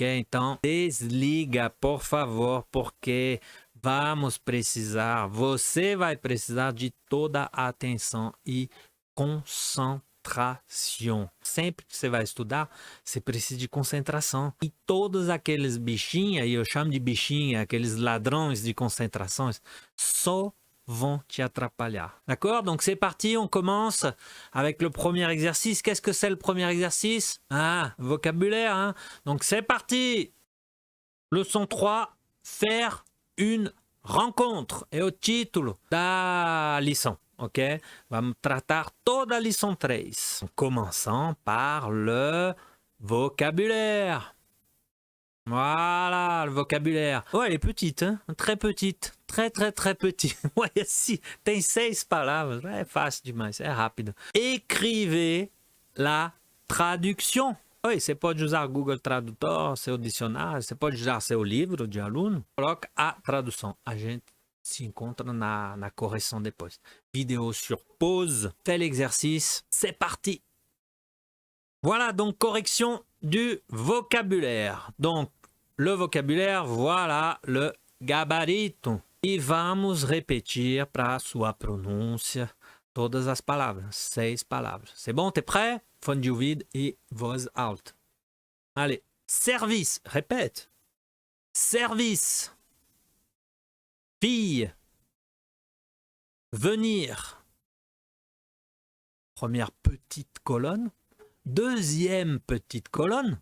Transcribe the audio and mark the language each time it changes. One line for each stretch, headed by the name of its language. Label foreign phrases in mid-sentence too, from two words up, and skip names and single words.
Portuguese: Então desliga, por favor, porque vamos precisar, você vai precisar de toda a atenção e concentração. Sempre que você vai estudar, você precisa de concentração. E todos aqueles bichinhos, e eu chamo de bichinhos, aqueles ladrões de concentrações, só vont te atrapalhar.
French: D'accord? Donc c'est parti, on commence avec le premier exercice. Qu'est-ce que c'est le premier exercice? Ah, vocabulaire, hein? Donc c'est parti! Leçon 3, faire une rencontre.
Portuguese: É o título da lição. Ok? Vamos tratar toda a lição 3.
French: Commençons par le vocabulaire. Voilà, le vocabulaire. Oh, elle est petite, hein? Très petite. Très, très, très petite. Ouais, si,
Portuguese: tem 6 palavras. É fácil demais, é rápido.
French: Écrivez la traduction.
Portuguese: Oi, você pode usar Google Tradutor, seu dicionário, você pode usar seu livro de aluno. Coloca a tradução. A gente se encontra na correção depois.
French: Vidéo sur pause. Fais l'exercice. C'est parti. Voilà, donc correction du vocabulaire. Donc, le vocabulaire, voilà le gabarito.
Portuguese: E vamos repetir para sua pronúncia todas as palavras. 6 palavras.
French: C'est bon, t'es prêt?
Portuguese: Fone de ouvido e voz alta.
French: Allez. Service. Répète. Service. Fille. Venir. Première petite colonne. Deuxième petite colonne.